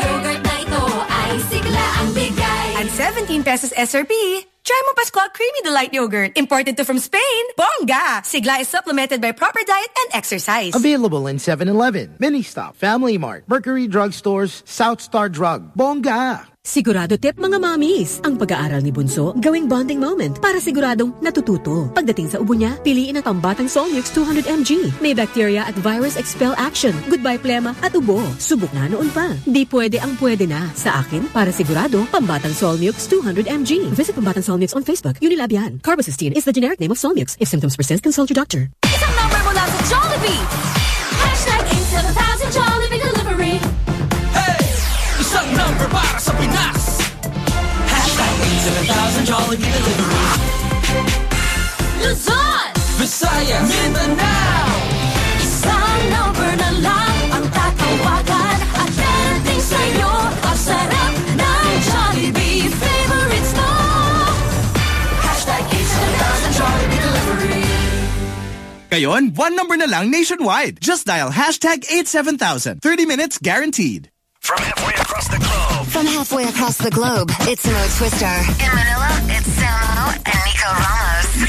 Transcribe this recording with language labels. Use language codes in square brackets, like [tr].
[tl] Ang yogurt na ito ay sigla ang bigay. At 17 pesos SRP, try mo Pascual Creamy Delight Yogurt. [en] Imported to from Spain, bongga! Sigla is supplemented by proper diet and exercise. Available in 7-Eleven, Ministop, Family Mart, Mercury Drug Stores, South Star Drug. Bongga! [tl] Sigurado tip mga mommies, ang pag-aaral ni Bunso, gawing bonding moment para siguradong natututo. Pagdating sa ubo niya, piliin ang pambatang Solmix 200mg. May bacteria at virus expel action. Goodbye plema at ubo. Subok na noon pa. Di pwede ang pwede na. Sa akin, para sigurado, pambatang Solmix 200mg. [en] Visit pambatang Solmix on Facebook, Unilab yan. Carbocysteine is the generic name of Solmix. If symptoms persist, consult your doctor. [tl] Isang number mula sa Jollibee! [en] Hashtag in 7,000 Jollibee delivery! [tl] Isang number para sa Pinas. [en] Hashtag 87,000 Jollibee Delivery. [tl] Luzon, Visayas, Mindanao. Isang number na lang ang tatawagan at dating sa'yo. Ang sarap ng Jollibee favorites mo. [en] Hashtag 87,000 Jollibee Delivery. Ngayon, one number [tl] na lang [en] nationwide. Just dial hashtag 87,000. 30 minutes guaranteed. From halfway across across the globe. From halfway across the globe, it's Mo Twister. In Manila, it's Sam Mo and Nico Ramos.